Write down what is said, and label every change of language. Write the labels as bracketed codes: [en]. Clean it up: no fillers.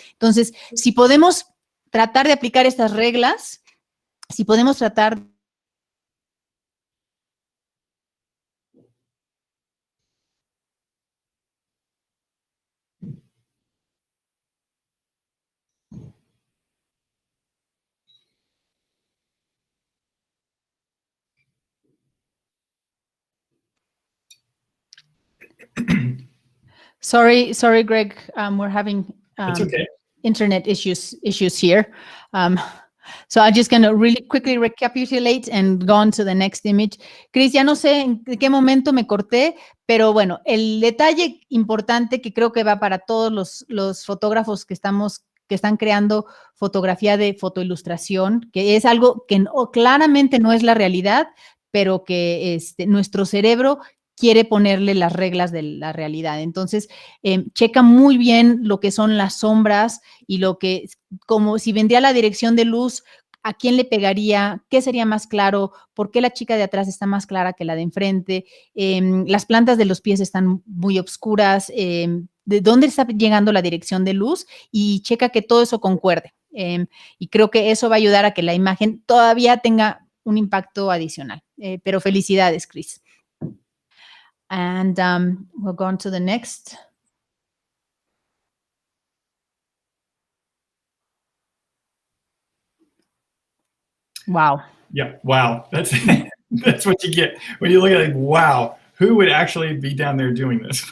[es] Entonces, si podemos tratar de aplicar estas reglas, si podemos tratar [en] Sorry, Greg. We're having okay. internet issues here. So I'm just going to really quickly recapitulate and go on to the next image. [es] Chris, ya no sé en qué momento me corté, pero bueno, el detalle importante que creo que va para todos los fotógrafos que están creando fotografía de fotoilustración, que es algo que claramente no es la realidad, pero que nuestro cerebro quiere ponerle las reglas de la realidad. Entonces, checa muy bien lo que son las sombras y lo que, como si vendría la dirección de luz, ¿a quién le pegaría? ¿Qué sería más claro? ¿Por qué la chica de atrás está más clara que la de enfrente? Las plantas de los pies están muy oscuras. ¿De dónde está llegando la dirección de luz? Y checa que todo eso concuerde. Y creo que eso va a ayudar a que la imagen todavía tenga un impacto adicional. Pero felicidades, Chris. [en] And we'll go on to the next. Wow. Yeah, wow. That's what you get when you look at it. Wow, who would actually be down there doing this?